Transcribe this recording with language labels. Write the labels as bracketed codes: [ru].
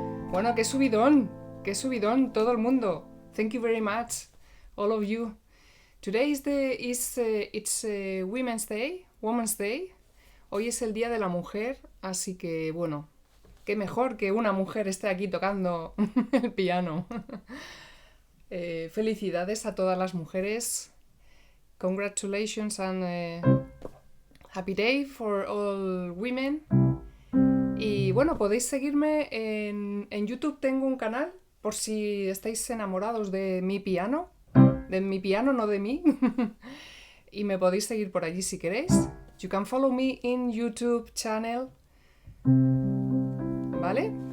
[es] Bueno, qué subidón todo el mundo. [en] Thank you very much, all of you. Today it's Women's Day. [es] Hoy es el Día de la Mujer, así que bueno, qué mejor que una mujer esté aquí tocando el piano. Felicidades a todas las mujeres. [en] Congratulations and happy day for all women. [es] Y bueno, podéis seguirme en YouTube, tengo un canal, por si estáis enamorados de mi piano, no de mí, y me podéis seguir por allí si queréis. [en] You can follow me in YouTube channel, ¿vale?